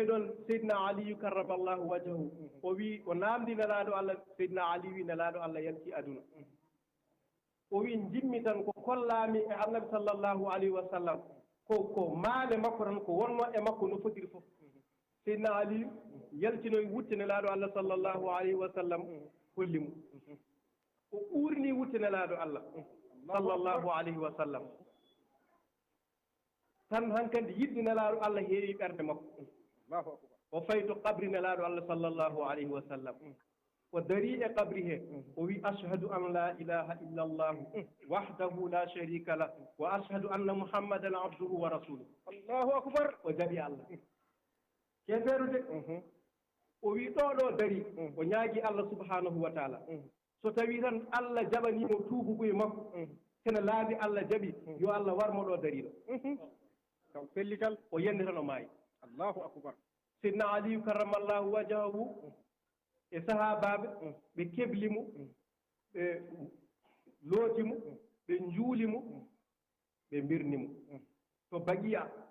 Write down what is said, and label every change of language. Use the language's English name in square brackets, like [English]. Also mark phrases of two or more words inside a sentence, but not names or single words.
[Fula] ɗon seydina aliyu [Arabic] كرم الله وجهه [Fula] o wi o namdi nelaɗo allah seydina ali wi nelaɗo allah yalti aduna o wi jimmi tan ko kollami e annabi [Arabic] صلى الله عليه وسلم [Fula] ko maale makko tan ko wonno e makko no fotiri fof seydina aliyu yaltinoy wutte nelaɗo allah [Arabic] صلى الله عليه وسلم [Fula] holli mum o ɓuurni wutte nelaɗo allah [Arabic] صلى الله عليه وسلم [Fula] tan hankkandi yidde nelaɗo allah heewi ɓernde makko o fayi to qabri nelaɗo allah [Arabic] صلى الله عليه وسلم [Fula] o dari e qabri he o wi ashhadu [Arabic] أن لا إله إلا الله وحده لا شريك له وأشهد أن محمدا عبده ورسوله الله أكبر o [Fula] jaɓi allah kefeerude o wi ɗo ɗo dari o ñaagui allah [Arabic] سبحانه وتعالى [Fula] so tawi tan allah jaɓanimo tuubugoye makko tene laabi allah jaɓi yo allah warmo ɗo dariɗo taw pellital o yende tan o maayi [Arabic] الله أكبر [Fula] sidna aliyu [Arabic] كرم الله وجهه [Fula] e sahabaɓe ɓe kebli mo ɓe looti mo ɓe njuuli mo ɓe mbirni mo to bagiya